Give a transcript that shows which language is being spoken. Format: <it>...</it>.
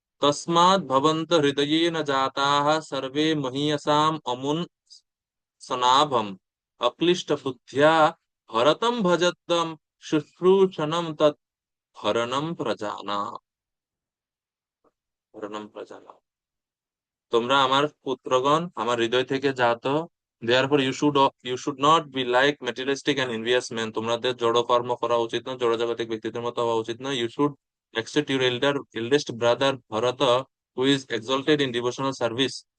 <sa>তস্মাৎ ভবন্ত হৃদয়েন জাতাঃ সর্বে মহীয়সাম অমুন সনাভম অক্লিষ্ট বুদ্ধ্যা ভরতম ভজতম শুশ্রূষণম তৎ হরণম প্রজানাম। হরণম প্রজানাম।</sa> <bn>তোমরা আমার পুত্রগণ, আমার হৃদয় থেকে জাত।</bn> <en>Therefore you should not be like materialistic and envious men.</en> <bn>তোমাদের জড় কর্ম করা উচিত না, জড়জাগতিক ব্যক্তিদের মতো হওয়া উচিত না।</bn> <en>You should accept your eldest brother Bharata, who is exalted in devotional service.</en>